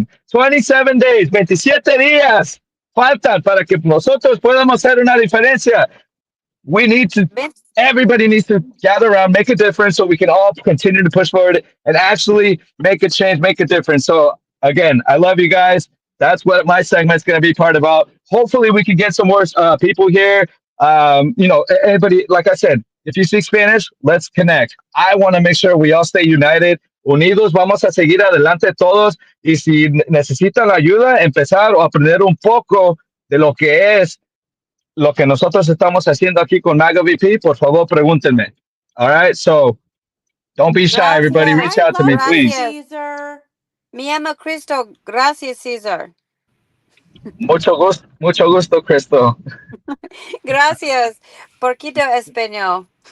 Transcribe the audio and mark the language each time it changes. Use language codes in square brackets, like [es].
[en] 27 days, [es] 27 días faltan para que nosotros podamos hacer una diferencia. [en] We need to everybody needs to gather around, make a difference so we can all continue to push forward and actually make a change, make a difference. So again, I love you guys. That's what my segment's going to be part about. Hopefully we can get some more people here. Anybody, like I said, if you speak Spanish, let's connect. I want to make sure we all stay united. [es] Unidos, vamos a seguir adelante todos. Y si necesitan ayuda, empezar o aprender un poco de lo que es lo que nosotros estamos haciendo aquí con Maga VP, por favor, pregúntenme. [en] All right, so don't be shy, everybody. Reach I [es] Gracias. [en] out to me, love you, please. [es] Gracias. Caesar. Me llamo Cristo. Gracias, Caesar. Mucho gusto, Crystal. Gracias. Poquito español.